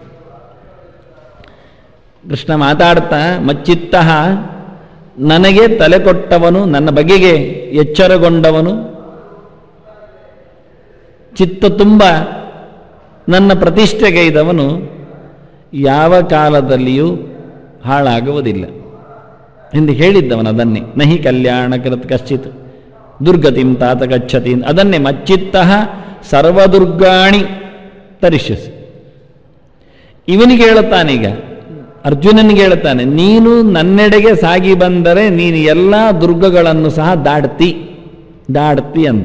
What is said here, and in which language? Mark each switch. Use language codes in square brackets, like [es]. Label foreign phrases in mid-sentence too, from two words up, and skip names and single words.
[kn] ಕೃಷ್ಣ ಮಾತಾಡ್ತಾ, ಮಚ್ಚಿತ್ತ, ನನಗೆ ತಲೆ ಕೊಟ್ಟವನು, ನನ್ನ ಬಗೆಗೆ ಎಚ್ಚರಗೊಂಡವನು, ಚಿತ್ತ ತುಂಬ ನನ್ನ ಪ್ರತಿಷ್ಠೆಗೈದವನು ಯಾವ ಕಾಲದಲ್ಲಿಯೂ ಹಾಳಾಗುವುದಿಲ್ಲ ಎಂದು ಹೇಳಿದ್ದವನು. [sa] ಅದನ್ನೇ ನಹಿ ಕಲ್ಯಾಣ ಕೃತ್ ಕಶ್ಚಿತ್ ದುರ್ಗತಿಂ ತಾತ ಗಚ್ಚತಿ, ಅದನ್ನೇ ಮಚ್ಚಿತ್ತ ಸರ್ವದುರ್ಗಾಣಿ ತರಿಷ್ಯಸಿ. [kn] ಇವನಿಗೆ ಹೇಳುತ್ತಾನೀಗ, ಅರ್ಜುನನಿಗೆ ಹೇಳುತ್ತಾನೆ, ನೀನು ನನ್ನೆಡೆಗೆ ಸಾಗಿ ಬಂದರೆ ನೀನು ಎಲ್ಲ ದುರ್ಗಗಳನ್ನು ಸಹ ದಾಡ್ತಿ ಅಂದ.